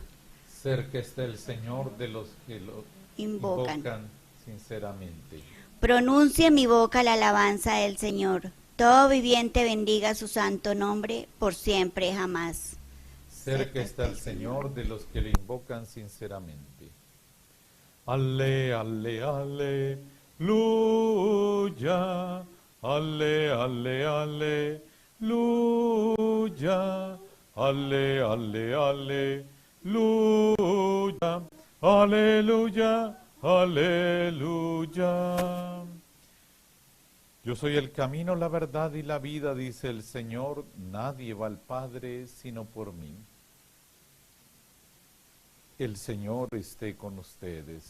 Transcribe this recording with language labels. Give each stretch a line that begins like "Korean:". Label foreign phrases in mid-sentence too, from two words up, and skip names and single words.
Spanish: Cerca está el Señor de los que lo invocan sinceramente. Pronuncie mi boca la alabanza del Señor. Todo viviente bendiga su santo nombre, por siempre jamás. Cerca está el Señor de los que lo invocan sinceramente. Ale, ale, aleluya. Ale, ale, aleluya. Ale, ale, aleluya. Aleluya, aleluya. Yo soy el camino, la verdad y la vida, dice el Señor. Nadie va al Padre sino por mí. El Señor esté con ustedes.